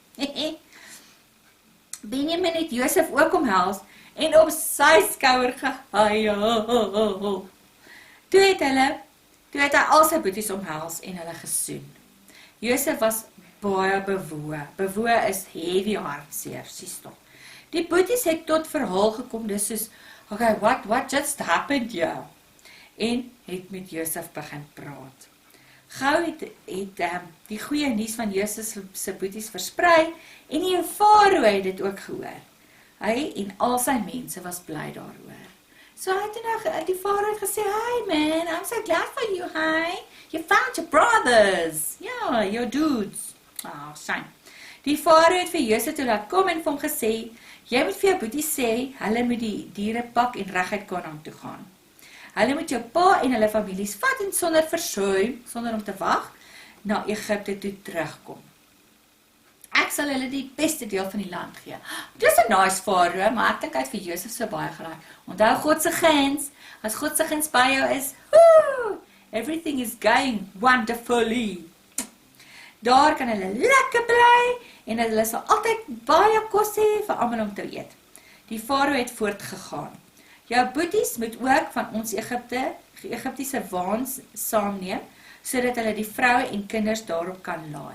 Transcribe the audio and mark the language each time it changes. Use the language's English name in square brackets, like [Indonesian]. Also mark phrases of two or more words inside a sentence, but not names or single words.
[Afrikaans] Benjamin het Josef ook omhels, en op sy skouer gehuil. Toe het hy al sy boeties omhels en hulle gesoen. Josef was baie bewoe. Bewoe is heavy hartseer, siestok. Die boeties het tot verhaal gekom, dis soos, [English] okay, what just happened here? [Afrikaans] En het met Josef begin praat. Gou het die goeie nuus van Josef se boeties versprei, en die farao het dit ook gehoor. Hy en al sy mense was bly daaroor. So hy het nou, die farao het gesê, [English] "Hi man, I'm so glad for you, hi. You found your brothers. Yeah, your dudes." Shame. [Afrikaans] Die farao het vir Josef toe laat kom en vir hom gesê, "Jy moet vir jou boetie sê, hulle moet die diere pak en reguit Kanaan toe gaan. Hulle moet jou pa en hulle families vat en sonder versuim, sonder om te wag, na Egipte toe terugkom. Ek sal hulle die beste deel van die land gee." Dis 'n nice farao, maar ek dink hy het vir Josef so baie geraak. Onthou God se guns, as God se guns by jou is, [English] everything is going wonderfully. [Afrikaans] Daar kan hulle lekker bly, en hulle sal altyd baie kos hê vir almal om te eet. Die farao het voortgegaan. Jou boeties moet ook van ons Egiptiese waans saamneem, sodat hulle die vroue en kinders daarop kan laai.